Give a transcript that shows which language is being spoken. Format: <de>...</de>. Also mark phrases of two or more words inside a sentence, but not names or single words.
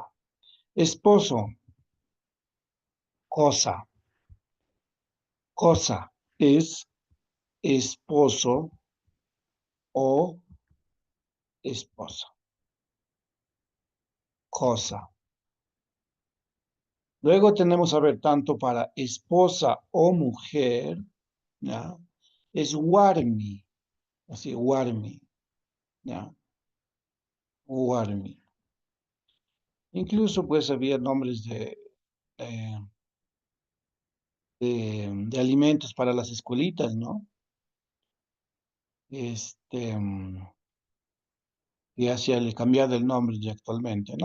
<es>Esposo, cosa, cosa es esposo o esposa, cosa. Luego tenemos, a ver, tanto para esposa o mujer, ¿ya? Es warmi, así, warmi, ¿ya? Warmi. Incluso, pues, había nombres eh, de alimentos para las escuelitas, ¿no? Ya se le cambiado el nombre ya actualmente, ¿no?</es>